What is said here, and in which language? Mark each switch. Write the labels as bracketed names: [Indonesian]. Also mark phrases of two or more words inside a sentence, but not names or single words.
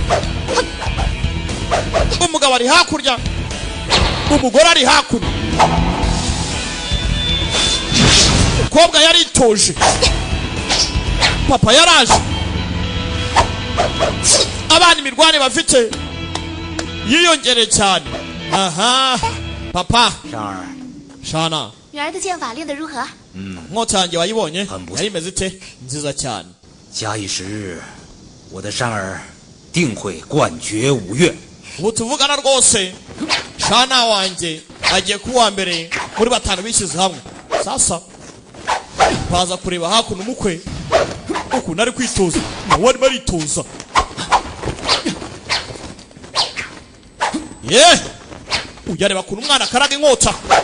[Kinyarwanda] Umugabo ari hakurya. Umugore ari hakuno. Umukobwa yaritoje. Papa yaraje. Abana imirwane bafite yiyongere cyane. Aha. Papa. [Chinese] 山儿， [Kinyarwanda] Shana. [Chinese] 女儿的剑法练得如何？ [Kinyarwanda] Nkota yanjye wayibonye? [Chinese] 很不错。 [Kinyarwanda] Yari imeze ite? Nziza cyane. [Chinese] 假以时日，我的山儿定会冠绝五岳。 [Kinyarwanda] Ubu tuvugana rwose Shana wanjye agiye kuwa mbere muri batanu bishyize hamwe. Sasa baza kureba hakuno umukwe ukuntu ari kwitoza. Nawe arimo aritoza. Uyareba kuntu umwana akaraga inkota.